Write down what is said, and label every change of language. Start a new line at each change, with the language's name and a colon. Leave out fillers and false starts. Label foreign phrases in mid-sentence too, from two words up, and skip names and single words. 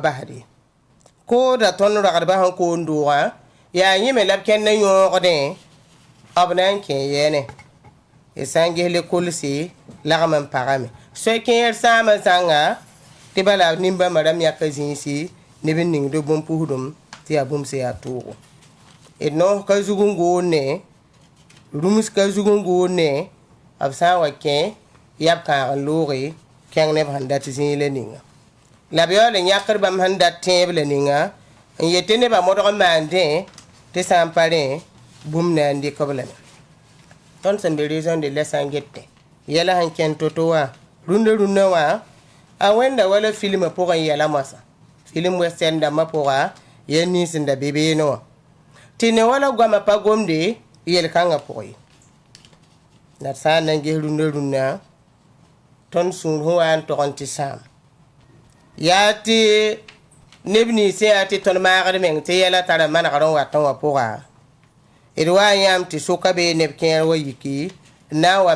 Mossi: basde kooda tõnd ragdbã sẽn koon doogã yaa yẽme la b kẽnd n yõogdẽ b na n kẽ yɛɛne d sã n ges le kolse lagm n pagame soy-kẽer sãamã zãnga tɩ bala nimbãmbã rãmb yãka zĩisi neb n ningd bũmb pusdum tɩ yaa bũmb sẽn yaa toogo d noos ka zug n goonne rũms ka zug n goonne b sã n wa kẽ yab kãag n looge kẽng neb sẽn dat zĩig la ninga la b yaool n yãkd bãmb sẽn dat tẽeb la ninga n yetɩ nebã modg n maandẽ tɩ sã n pa rẽ bũmb na n dɩk b lame tõnd sẽn be
French: raison de la
Mossi: sã n gete yɛla sẽn kẽn to-to wã rũndã rũndã wã a wẽnda wala filmã pʋgẽ yɛla moasã
French: film western
Mossi: dãmbã pʋga yaa nins n da be beene wã tɩ ne wala goamã pa gomde yel-kãngã pʋgẽ ye la d sã n na n ges rũndã rũndã tõnd sũur sẽn wa n tog n tɩ sãam yaa tɩ neb ninsẽ yaa tɩ tõnd maagd meng tɩ yɛla tara manegr n wat n wã pʋga d wa n yãmb tɩ soka bee neb kẽer wa yiki n na n wa